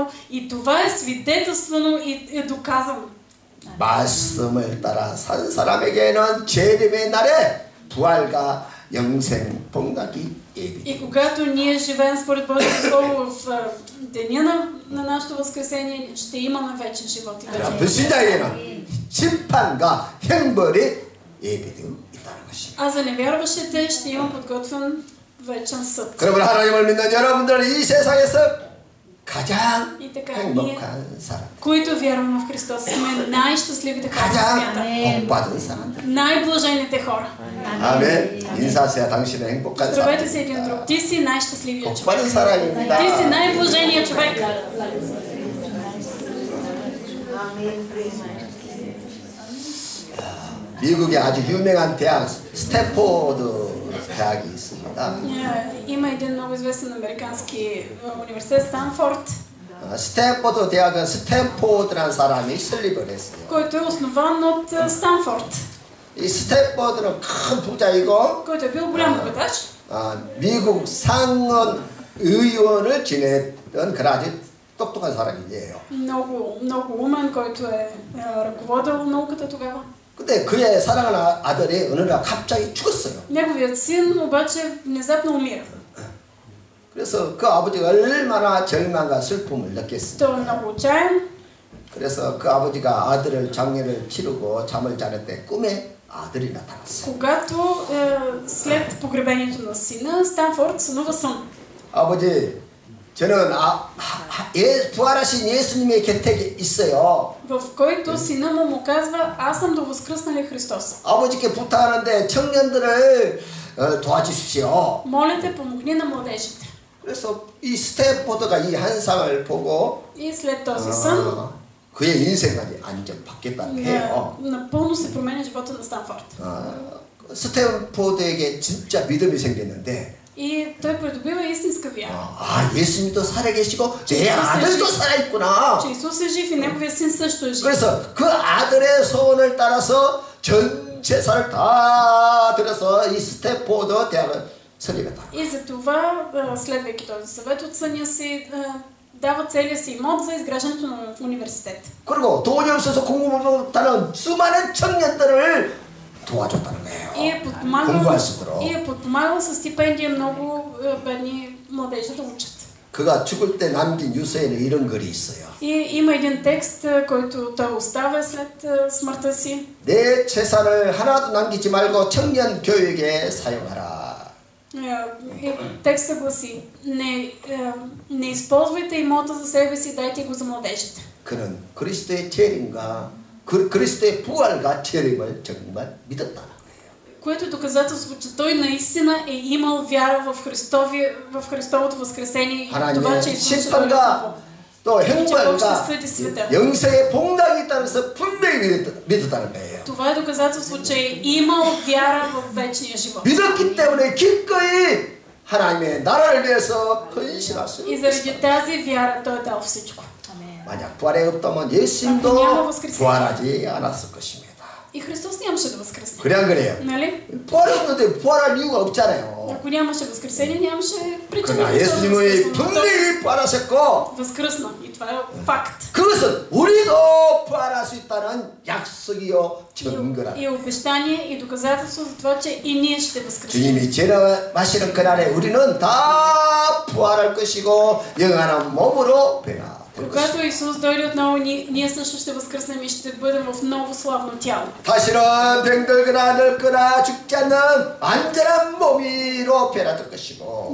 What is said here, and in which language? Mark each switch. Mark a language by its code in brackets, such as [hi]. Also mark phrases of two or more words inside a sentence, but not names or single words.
[bg] И това е свидетелствано и е доказано. [ko] 말씀을 따라 산 사람에게는 재림의 날에 부활과 영생 복락이 예비. [bg] И когато ние живеем според Божието Слово в деня на нашето възкресение, ще имаме вечен живот и вечен. [ko] 불신자에게는 심판과 형벌이 예비되어 있다는 것입니다. [bg] А за невярващите ще има подготвен вечен съд. [ko] 그러면 하나님을 믿는 여러분들은 이 세상에서 가장 [bg] И така, [ko] 행복한 사람, [bg] които вярваме в Христос, сме най-щастливите хора на [ko] 가장 [bg] свята. [ko] 복받은 사람들. [bg] Най-блажените хора. [ko] 아멘. 인사하세요. 당신은 행복한 [bg] Здравейте [ko] 사람. [bg] се един друг. Ти си най-щастливият човек. [ko] 복받은 사람입니다. [bg] Ти си най-блаженият човек. [ko] 미국에 아주 유명한 대학 스탠포드 대학이 있습니다. [bg] Има един много известен американски университет Станфорд, [ko] 스탠포드 대학은 스탠포드라는 사람이 설립을 했어요. [bg] който е основан от Станфорд, [ko] 이 스탠포드는 큰 부자이고 [bg] който е бил голям богаташ. [ko] 미국 상원 의원을 지냈던 그런 아주 똑똑한 사람이에요. [bg] много умен, който е ръководил науката тогава. [ko] 근데 그의 사랑하는 아들이 어느 날 갑자기 죽었어요. [bg] Неговият син обаче внезапно умира. [ko] 그래서 그 아버지가 얼마나 절망과 슬픔을 느꼈어요. [bg] Той е много отчаян. [ko] 그래서 그 아버지가 아들을 장례를 치르고 잠을 자는데 꿈에 아들이 나타났어요. [bg] Когато след погребението на сина, Станфорд сънува сън. [ko] 아버지, 저는 부활하신 예수님의 곁에 있어요. [bg] В който сина му казва, аз съм до възкръсналия Христос. [ko] 아버지께 부탁하는데 청년들을 도와주십시오. [bg] Моля те, помогни на младежите. [ko] 그래서 이 스탠포드가 이 환상을 보고 [bg] И след този сън, [ko] 그의 인생관이 완전 바뀌었다고 해요. [bg] напълно се променя живота на Станфорд. [ko] 스탠포드에게 진짜 믿음이 생겼는데 [bg] И той придобива истинска вяра. [ko] 아, 예수님도 살아계시고 내 아들도 살아있구나. [bg] Че Исус е жив и неговия син също е жив. [ko] 그래서 그 아들의 소원을 따라서 전 재산을 다 들여서 이 스탠포드 대학을 설립했다. [bg] И за това, следвайки този съвет от съня си, дава целия си имот за изграждането на университет. [ko] 그리고 돈이 없어서 공부 못하는 수많은 청년들을 도와줬다는 거예요. [bg] И е подпомагал със стипендия много бедни младежи да учат. [ko] 그가 죽을 때 남긴 유서에는 이런 글이 있어요. [bg] И има един текст, който той оставя след смъртта си. [ko] 내 재산을 하나도 남기지 말고 청년 교육에 사용하라. [bg] Текстът гласи: не използвайте имота за себе си, дайте го за младежите. [ko] 그는 그리스도의 재림과 그리스도의 부활과 재림을 정말 믿었다는 거예요. [bg] Което е доказателство, че той наистина е имал вяра в Христовото възкресение и това, че Исус ще дойде отново. [ko] 또 행복과 영생의 복락이 있다는 것을 분명히 믿었다는 거예요. [bg] Това е доказателство, че е имал вяра в вечния живот. [ko] 믿었기 때문에 기꺼이 하나님의 나라를 위해서 헌신할 수 있어요. [bg] И заради тази вяра той е дал всичко. [ko] 만약 부활이 없다면 예수님도 부활하지 않았을 것입니다. [bg] И Христос нямаше да възкресне. [ko] 그래 안 그래요? [bg] Нали? [ko] 부활이 없는데 부활할 이유가 없잖아요. [bg] Ако нямаше възкресение, нямаше причина. [ko] 그러나 예수님이 분명히 부활하셨고 [bg] възкръсна. И това е факт. [ko] 그것은 우리도 부활할 수 있다는 약속이요 증거라. [bg] И обещание и доказателство за това, че и ние ще възкресим. [ko] 주님이 재림하시는 그날에 우리는 다 부활할 것이고 영원한 몸으로 변화. [bg] Когато Исус дойде отново, ние също ще възкръснем и ще бъдем в ново славно тяло. [ko] 다시는 병들거나 늙거나 죽지 않는 완전한 몸으로 변화될 것이고.